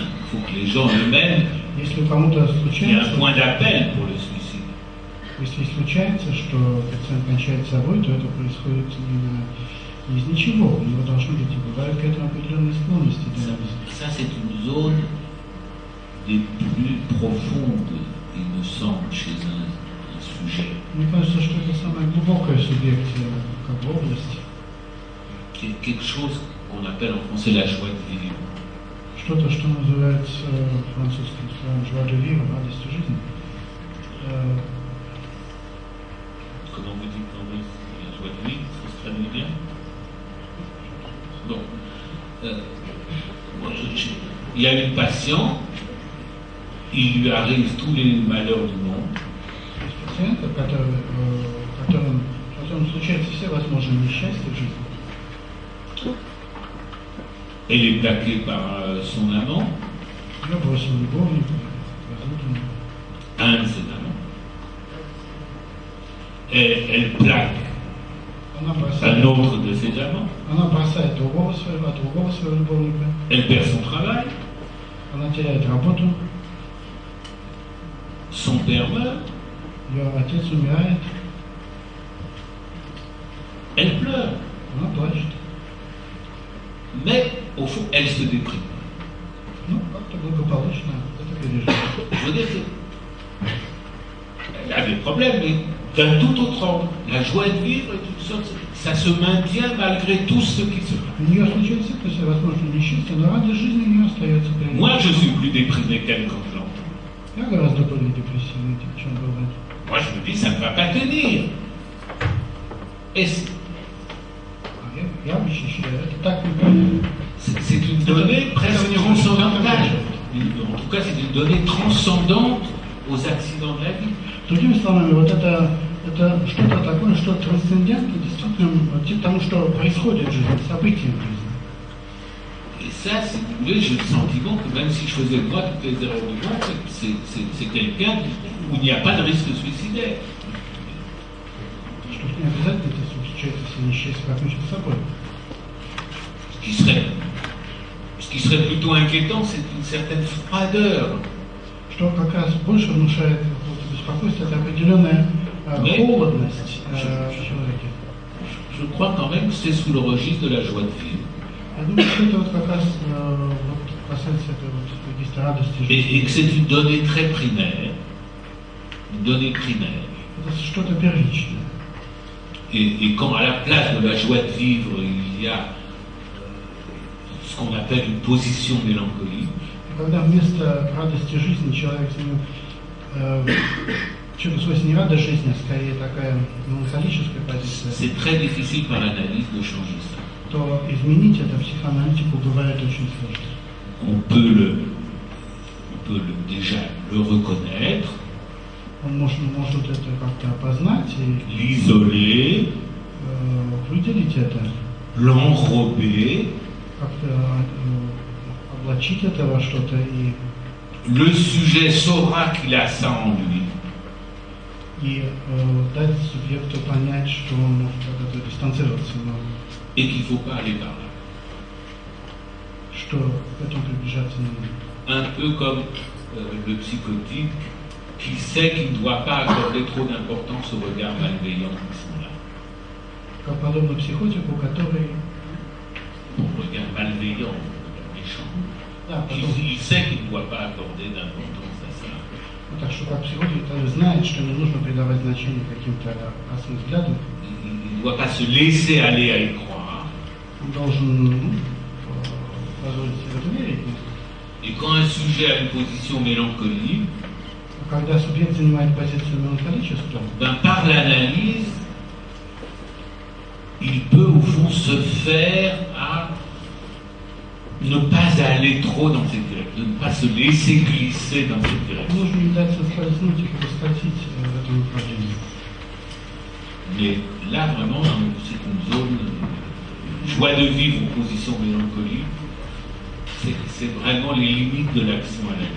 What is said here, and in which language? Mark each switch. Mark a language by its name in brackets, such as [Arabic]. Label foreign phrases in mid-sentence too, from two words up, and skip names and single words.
[French] Il faut que les gens eux-mêmes [Russian] Если кому-то [French] aient un [Russian] случается, [French] point d'appel pour le suicide. [Russian] если случается, что пациент кончает собой, то это происходит не из ничего. У него должны быть и бывают к этому определенные склонности. [French] Ça, c'est une zone des plus profondes, il me semble, chez un sujet. [Russian] Мне кажется, что это самая глубокая субъекция как бы область. [French] Quelque chose qu'on appelle en français la joie de vivre. [Russian] Что-то, что называется французским словом [French] «joie de vivre», [Russian] радость жизни. [French] Comment vous dites en russe la joie de vivre, ça se traduit bien? Bon. Il y a une patiente, il lui arrive tous les malheurs du monde. [Russian] Есть пациенты, которым случаются все возможные несчастья в жизни. [French] Elle est plaquée par son amant, [Russian] Ее бросил любовник, возлюбленный. [French] un de ses amants. Et elle plaque [Russian] Она [French] un [Russian] бросает, [French] autre de ses amants. [Russian] она бросает другого своего любовника. [French] Elle perd son travail, [Russian] Она теряет работу. [French] son père meurt, [Russian] Ее отец умирает. [French] elle pleure. [Russian] Она плачет. [French] Mais au fond, elle se déprime. [Russian] Ну, как-то благополучно это переживает. [French] Je veux dire qu'elle a des problèmes, mais d'un tout autre ordre. La joie de vivre est une sorte, ça se maintient malgré tout ce qui se passe. [Russian] У нее случается это все возможные несчастья, но радость жизни у нее остается. [French] Moi, je suis plus déprimé qu'elle quand je l'entends. [Russian] Я гораздо более депрессивный, чем бывает. [French] Moi, je me dis, ça ne va pas tenir. Et [Russian] Я ощущаю, это так не [French] c'est une donnée presque transcendantale. En tout cas, c'est une donnée transcendante aux accidents de la vie. [Russian] Другими словами, вот это что-то такое, что трансцендентно действительно тому, что происходит в жизни, события в жизни. [French] Et ça, si vous voulez, j'ai le sentiment que même si je faisais moi toutes les erreurs du monde, c'est quelqu'un où il n'y a pas de risque suicidaire. [Russian] Что не обязательно это случается, если несчастье покончит с собой. [French] Ce qui serait plutôt inquiétant, c'est une certaine froideur. [Russian] Что как раз больше внушает беспокойство, это определенная холодность в человеке. [French] Je crois quand même que c'est sous le registre de la joie de vivre. [Russian] Я думаю, что это вот как раз вот касается этой вот регистра радости жизни. [French] Et que c'est une donnée très primaire. Une donnée primaire. [Russian] Это что-то первичное. [French] Et quand à la place de la joie de vivre, il y a ce qu'on appelle une position mélancolique, [Russian] Когда вместо радости жизни человек что-то свойственно не радость жизни, а скорее такая меланхолическая позиция, [French] c'est très difficile par l'analyse de changer ça. [Russian] то изменить это психоаналитику бывает очень сложно. [French] On peut déjà le reconnaître, [Russian] Он может это как-то опознать и [French] l'isoler, [Russian] выделить это, [French] l'enrober, [Russian] как-то облачить это во что-то и [French] le sujet saura qu'il a ça en lui. [Russian] Дать субъекту понять, что он может от этого дистанцироваться, но [French] Et qu'il ne faut pas aller par là. [Russian] что к этому приближаться не нужно. [French] Un peu comme le psychotique qui sait qu'il ne doit pas accorder trop d'importance aux regards malveillants qui sont là. [Russian] Как подобно психотику, который [French] Regard malveillant, méchant. [Russian] да, потом, [French] Il sait qu'il ne doit pas accorder d'importance à ça. [Russian] так что как психотик, который знает, что не нужно придавать значение каким-то опасным взглядам, [French] Il ne doit pas se laisser aller à y croire. [Russian] он должен позволить себе в это верить. [French] Et quand un sujet a une position mélancolique, [Russian] Когда субъект занимает позицию меланхолическую, [French] ben, par l'analyse, il peut au fond se faire à ne pas aller trop dans cette direction, de ne pas se laisser glisser dans cette direction. [Russian] нужно не дать соскользнуть и проскочить в этом направлении. [French] Mais là, vraiment, c'est une zone joie de vivre ou position mélancolique. C'est vraiment les limites de l'action à la vie.